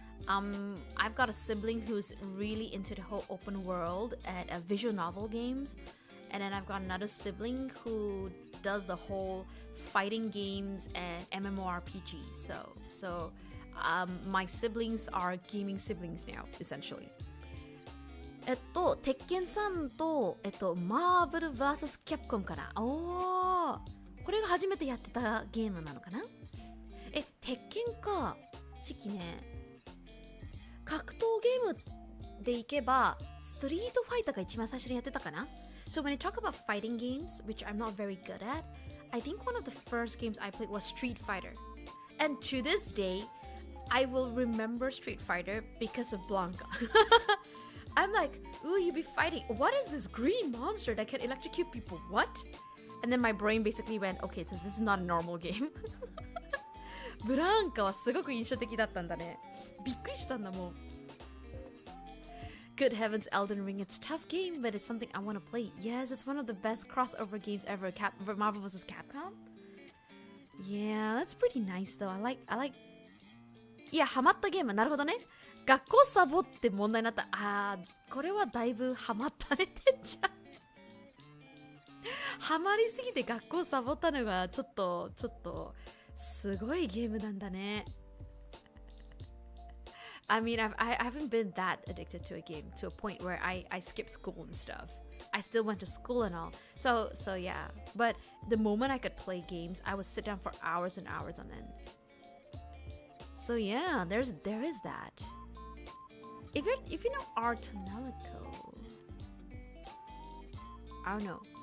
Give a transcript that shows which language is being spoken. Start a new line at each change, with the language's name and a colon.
English: I've got a sibling who's really into the whole open world and visual novel games, and then I've got another sibling who does the whole fighting games and MMORPG. So my siblings are gaming siblings now, essentially.
Japanese: 鉄拳さんとマーブル vs キャプコンかな。おー、これが初めてやってたゲームなのかな。鉄拳か。しきね。格闘ゲームでいけばストリートファイターが一番最初にやってたかな。
English: So when I talk about fighting games, which I'm not very good at, I think one of the first games I played was Street Fighter. And to this day, I will remember Street Fighter because of Blanca. I'm like, ooh, you be fighting. What is this green monster that can electrocute people? What? And then my brain basically went, okay, so this is not a normal game.
Japanese: ブランカはすごく印象的だったんだね。びっくりしたんだもん。
English: Good heavens, Elden Ring. It's a tough game, but it's something I want to play. Yes, it's one of the best crossover games ever. Marvel vs. Capcom? Yeah, that's pretty nice though. I like...
Japanese: いや、ハマったゲーム。なるほどね。学校サボって問題になった。これはだいぶハマったね、てっちゃん。ハマりすぎて学校サボったのがちょっとすごいゲームなんだね。
English: I mean, I haven't been that addicted to a game to a point where I skip school and stuff. I still went to school and all. So yeah. But the moment I could play games, I would sit down for hours and hours on end. So yeah, there is that. If you know Artonelico, I don't know.